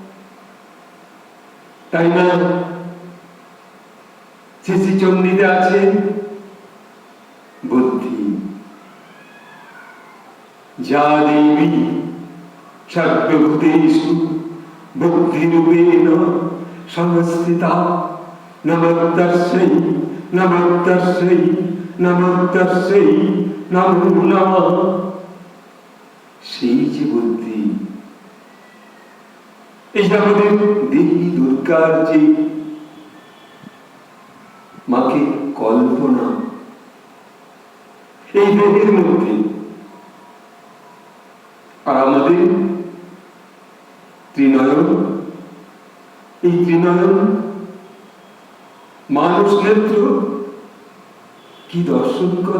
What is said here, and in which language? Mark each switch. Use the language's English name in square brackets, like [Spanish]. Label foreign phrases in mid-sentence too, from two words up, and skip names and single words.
[Bangla] তাই না শ্রী চণ্ডীতে আছে বুদ্ধি, [Sanskrit] যা দেবী সর্বভূতেষু বুদ্ধিরূপেণ সংস্থিতা নমঃ নমঃ নমঃ নমো নমঃ। [Bangla] সেই যে বুদ্ধি, এই যে আমাদের দেবী দুর্গার যে মাকে কল্পনা, এই দেহের মধ্যে, আর আমাদের ত্রিনয়ন, এই ত্রিনয়ন মানুষ নেত্র কি দর্শন করে?